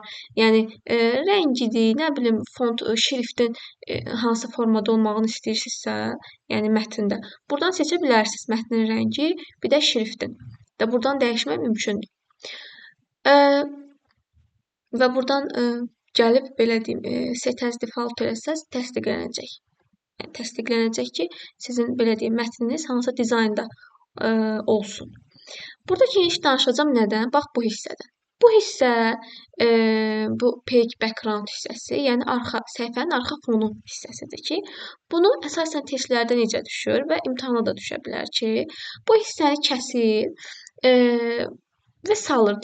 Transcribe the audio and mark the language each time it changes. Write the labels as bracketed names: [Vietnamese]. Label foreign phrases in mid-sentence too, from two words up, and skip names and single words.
[Azerbaijani] Yəni rəngidir, nə bilim, font, şriftin hansı formada olmağını istəyirsinizsə, yəni mətndə. Buradan seçə bilərsiniz mətnin rəngi, bir də şriftin. Və buradan dəyişmək mümkündür. Və buradan gəlib belə deyim, [English] set as default [Azerbaijani] eləsəz təsdiqlənəcək. Yəni təsdiqlənəcək ki, sizin belə deyim, mətniniz hansısa dizaynda olsun. Burada geniş danışacağam nədən? Bax, bu hissədən. Bu hissə bu [English] page background [Azerbaijani] hissəsi, yəni səhifənin arxa fonu hissəsidir ki, bunu əsasən testlərdə necə düşür və imtahana da düşə bilər ki, bu hissəni kəsir və salır.